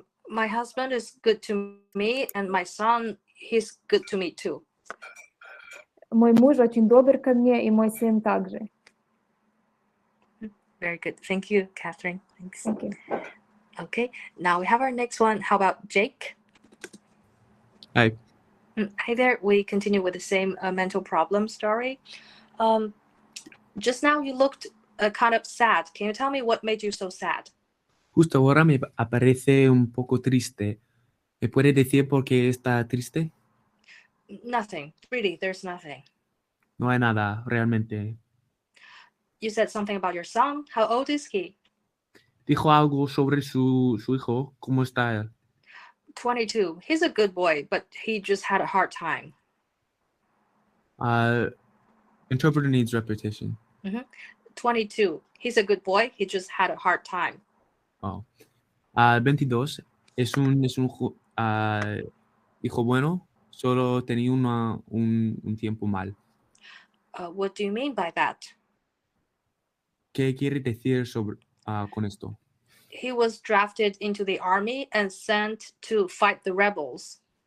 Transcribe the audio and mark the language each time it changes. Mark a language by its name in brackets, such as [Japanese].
[English] My husband is good to me, and my son, he's good to me too. [Russian] Мой муж очень добр ко мне, и мой сын также. [English] Very good. Thank you, Catherine. Thanks. Thank you. Okay, now we have our next one. How about Jake? Hi. Hi there. We continue with the same mental problem story. Just now you looked kind of sad. Can you tell me what made you so sad? [Spanish] Justo ahora me aparece un poco triste. ¿Me puede decir por qué está triste? [English] Nothing. Really, there's nothing. [Spanish] No hay nada, realmente. [English] You said something about your son. How old is he? [Spanish] Dijo algo sobre su hijo. ¿Cómo está él? [English] 22. He's a good boy, but he just had a hard time. Interpreter needs repetition. 22. He's a good boy. He just had a hard time. Oh. 22. [Spanish] Es un hijo bueno, solo tenía un tiempo mal. [English] What do you mean by that? [Spanish] ¿Qué quiere decir con esto? [English] He was drafted into the army and sent to fight the rebels.